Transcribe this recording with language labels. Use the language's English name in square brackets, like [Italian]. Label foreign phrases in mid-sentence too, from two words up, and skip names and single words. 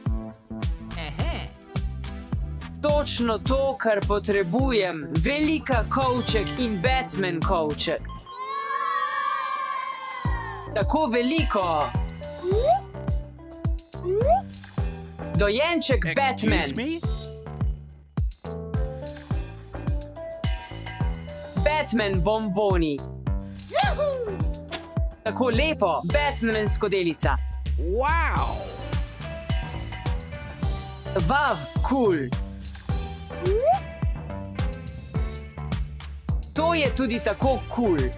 [Slovenian] Točno to, kar potrebujem. Velika kovček in Batman kovček. Tako veliko. Dojenček Batman. [English] Excuse me? [Slovenian] Batman bomboni. Tako lepo, Batman skodelica. Wow. Vav, cool. To je tudi tako cool.